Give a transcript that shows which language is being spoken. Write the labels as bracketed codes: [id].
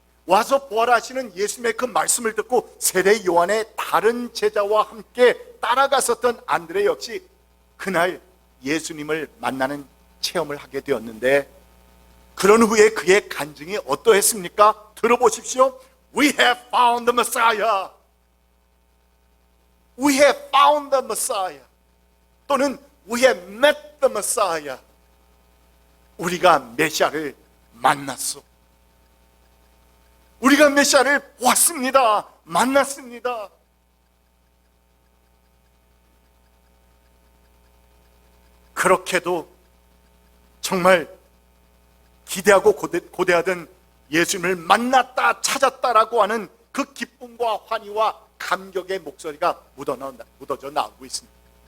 [ko] 와서 보아라 하시는 예수님의 그 말씀을 듣고 세례 요한의 다른 제자와 함께 따라갔었던 안드레 역시 그날 예수님을 만나는 체험을 하게 되었는데, 그런 후에 그의 간증이 어떠했습니까? 들어보십시오. [en] We have found the Messiah. We have found the Messiah. [ko] 또는 [en] We have met the Messiah. [ko] 우리가 메시아를 만났소. 우리가 메시아를 보았습니다. 만났습니다. 그렇게도 정말 기대하고 고대하던 예수님을 만났다, 찾았다라고 하는 그 기쁨과 환희와 감격의 목소리가 묻어져 나오고 있습니다.